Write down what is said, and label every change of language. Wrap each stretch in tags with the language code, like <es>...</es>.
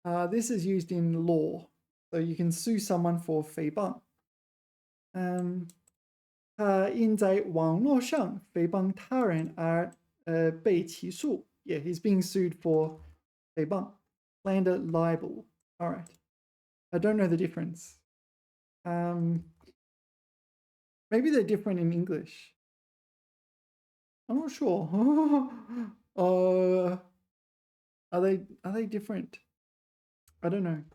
<en>This is used in law. So you can sue someone for 诽谤.</en> <zh>他因在网络上诽谤他人而被起诉.</zh> <en>Yeah, he's being sued for 诽谤, slander, libel. All right. I don't know the difference. Maybe they're different in English. I'm not sure. Are they different? I don't know.</en>